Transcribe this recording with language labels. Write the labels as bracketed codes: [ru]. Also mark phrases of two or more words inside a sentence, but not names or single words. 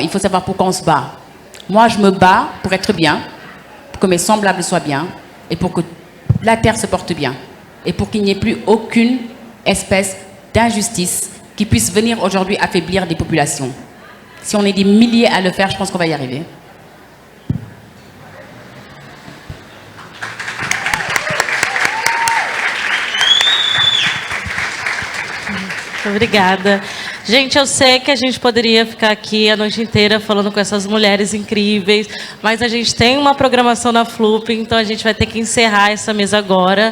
[fr] Il faut savoir pourquoi on se bat. Moi, je me bats pour être bien, pour que mes semblables soient bien, et pour que la terre se porte bien. Et pour qu'il n'y ait plus aucune espèce d'injustice qui puisse venir aujourd'hui affaiblir des populations. Si on est des milliers à le faire, je pense qu'on va y arriver. [pt] Obrigada. Gente, eu sei que a gente poderia ficar aqui a noite inteira falando com essas mulheres incríveis, mas a gente tem uma programação na FLUP, então a gente vai ter que encerrar essa mesa agora.